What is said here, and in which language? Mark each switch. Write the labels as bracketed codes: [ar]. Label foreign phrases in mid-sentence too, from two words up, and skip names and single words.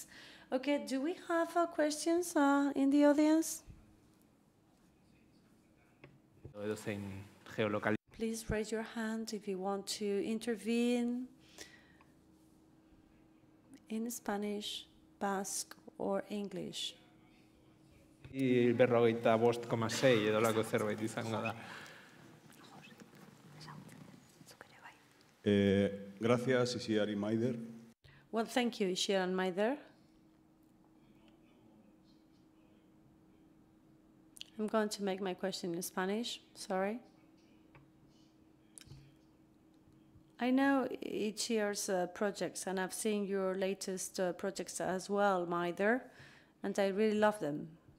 [en] Okay, do we have questions in the audience? Please raise your hand if you want to intervene in Spanish, Basque, or English. [eu] 45,6 edo lako zerbait izango da. [es] Gracias, Ixiar y Maider. [en] Well, thank you, Ixiar and Maider. I'm going to make my question in Spanish, sorry. I know Ixiar's projects, and I've seen your latest projects as well, Maider, and I really love them.